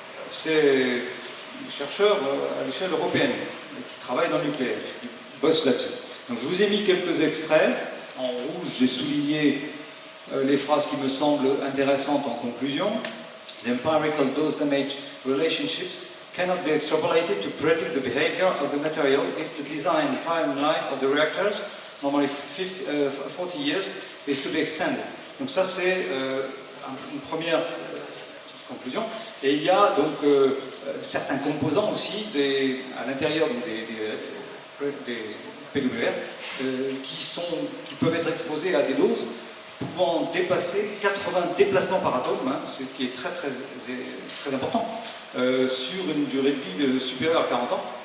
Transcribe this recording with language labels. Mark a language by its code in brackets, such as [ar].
[fr] C'est des chercheurs à l'échelle européenne qui travaillent dans le nucléaire, qui bossent là-dessus. Donc je vous ai mis quelques extraits. En rouge, j'ai souligné les phrases qui me semblent intéressantes en conclusion. [en] The empirical dose damage relationships cannot be extrapolated to predict the behavior of the material if the design time life of the reactors, normally 40 years, is to be extended. [fr] Donc ça c'est une première conclusion. Et il y a donc certains composants aussi à l'intérieur des PWR qui peuvent être exposés à des doses pouvant dépasser 80 déplacements par atome, hein, ce qui est très important, sur une durée de vie supérieure à 40 ans.